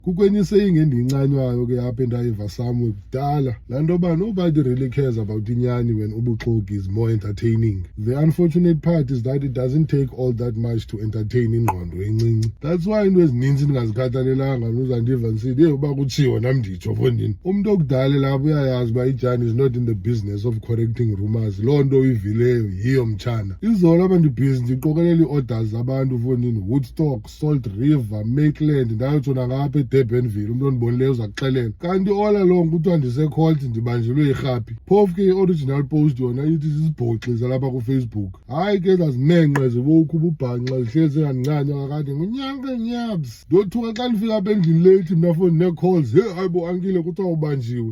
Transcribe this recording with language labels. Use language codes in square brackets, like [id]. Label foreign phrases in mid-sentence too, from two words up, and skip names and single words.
[xh] Kukwenye saying endiyincanywayo ke apha endayiva samwe kudala laa nto yoba [en] nobody really cares about [xh] inyani when ubuxoki [en] is more entertaining. The unfortunate part is that it doesn't take all that much to entertain [xh] ingqondo encinci. That's why into ezininzi ndingazikhathalelanga nozandiva ndisithi uba kutshiwo nam nditsho fondini. Umntu okudala lapho uyayazi uba iJani [en] is not in the business of correcting rumors. [xh] Loo nto uyivileyo yiyo mtshana. Izolo apha ndibhizi ndiqokelela ii-orders zabantu fondini, Woodstock, Salt River, Maitland, ndayotsho nangapha eDurbanville, umntu ondibonileyo uza kuxelela. Kanti [en] all along [xh] kuthiwa ndiseColt ndibanjelwe irhapi. Phofu ke i-original post yona ithi zizibhoxi zalapha kuFacebook. Hayi ke zazimenqe zibowukhuba ubhanxa zihlezi zingandincanya kakade ngunyange nyabs. Ndothuka xa ndifika apha endlini leyithi mna foni nee-calls, hayi bo ankile kuthiwa ubanjiwe.